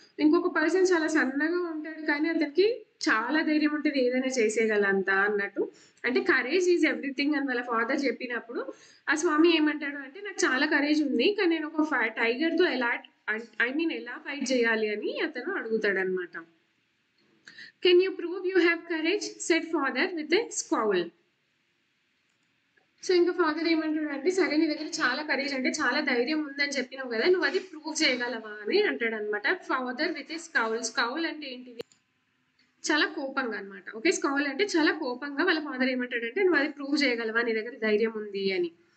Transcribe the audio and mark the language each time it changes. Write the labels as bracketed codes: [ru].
[te] ఇంకొక పర్సన్ చాలా సన్నగా ఉంటాడు కానీ అతనికి చాలా ధైర్యం ఉంటుంది, ఏదైనా చేసేయగలంత అన్నట్టు. అంటే [en] courage is everything [te] అని వాళ్ళ ఫాదర్ చెప్పినప్పుడు ఆ స్వామి ఏమంటాడు అంటే, నాకు చాలా కరేజ్ ఉంది కానీ నేను ఒక టైగర్తో ఎలా ఎలా ఫైట్ చేయాలి అని అతను అడుగుతాడు అనమాట. [en] Can you prove you have courage? Said father with a scowl. [te] So ఇంకా ఫాదర్ ఏమంటాడు అంటే, సరే నీ దగ్గర చాలా కరేజ్ అంటే చాలా ధైర్యం ఉందని చెప్పినావు కదా, నువ్వు అది ప్రూవ్ చేయగలవా అని అంటాడు అనమాట. [en] Father with a scowl. [te] స్కౌల్ అంటే ఏంటిది? చాలా కోపంగా అనమాట. ఓకే, స్కౌల్ అంటే చాలా కోపంగా వాళ్ళ ఫాదర్ ఏమంటాడంటే, నువ్వు అది ప్రూవ్ చేయగలవా, నీ దగ్గర ధైర్యం ఉంది అని.